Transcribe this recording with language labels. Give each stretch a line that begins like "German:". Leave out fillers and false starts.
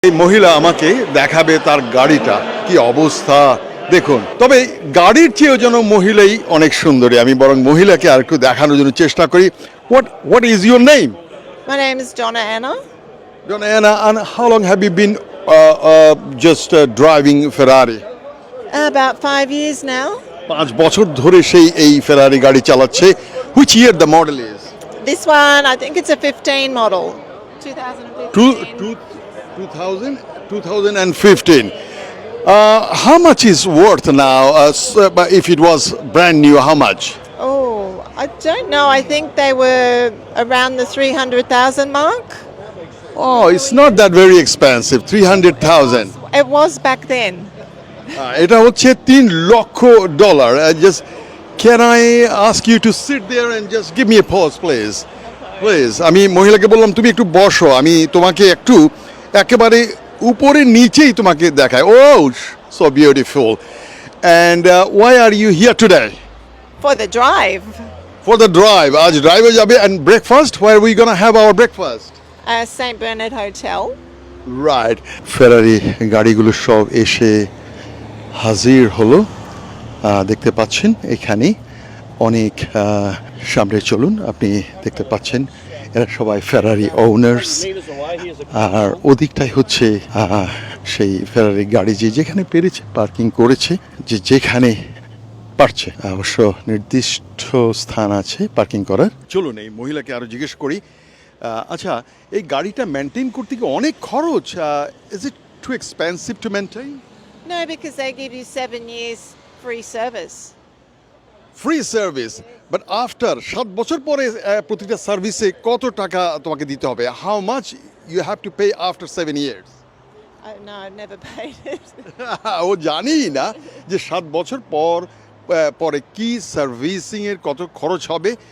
Bangla: এই মহিলা আমাকে দেখাবে তার গাড়িটা কি অবস্থা দেখুন। তবে গাড়ির চেয়েও যেন মহিলাই অনেক সুন্দরী। আমি বরং মহিলাকে আর একটু দেখানোর জন্য চেষ্টা করি।
English: What is your name? My name is Donna Anna. Anna, and how long have you been just driving Ferrari? About 5 years now.
Bangla: 5 বছর ধরে সেই এই ফেরারি গাড়ি চালাচ্ছে।
English: Which year the model is? This one, I think it's a 15 model. 2015. 2015. How much is worth now? But if it was brand new, how much? Oh, I don't know. I think they were around the 300,000 mark. Oh, it's not that very expensive. 300,000. It was back then.
Bangla: এটা হচ্ছে $3 লক্ষ।
English: Just can I ask you to sit there and just give me a pause, please? Please.
Bangla: আমি মহিলাকে বললাম তুমি একটু বসো, আমি তোমাকে একটু একেবারে উপরে নিচেই তোমাকে দেখাই।
English: Oh, so beautiful. And why are you here today? For the drive. For the drive.
Bangla: আজ ড্রাইভে যাবে
English: and breakfast. Where are we gonna have our breakfast? St. Bernard Hotel.
Bangla: Right. ফেরারি গাড়িগুলো সব এসে হাজির হলো। দেখতে পাচ্ছেন এখানে অনেক সামনে চলুন, আপনি দেখতে পাচ্ছেন এরা সবাই ফেরারি ওনার্স। আর ওদিকটাই হচ্ছে সেই ফেরারি গাড়ি যে যেখানে পেরেছে পার্কিং করেছে, যে যেখানে পারছে। অবশ্য নির্দিষ্ট স্থান আছে পার্কিং করার। চলুন এই মহিলাকে আরো জিজ্ঞেস করি। আচ্ছা, এই গাড়িটা মেনটেন করতে কি অনেক খরচ?
English: Is it too expensive to maintain? No, because they give you 7 years free service.
Bangla: Free service, but after 7 বছর পরে প্রতিটা সার্ভিসে কত টাকা তোমাকে দিতে হবে?
English: How much you have to pay after 7 years? No, I've never paid it.
Bangla: ও জানি না যে 7 বছর পরে কি সার্ভিসিংয়ের কত খরচ হবে।